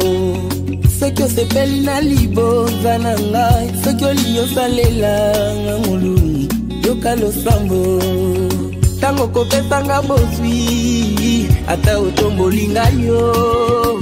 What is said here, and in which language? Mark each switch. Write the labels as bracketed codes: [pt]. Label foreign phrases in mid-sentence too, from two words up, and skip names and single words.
[fr] Ce que c'est belle [ln] na libo, Zananga, [fr] ce que [ln] l'io salela, Namulu, Yokalo Sambo. Tango kope tanga boswi, ata utombo lingayo.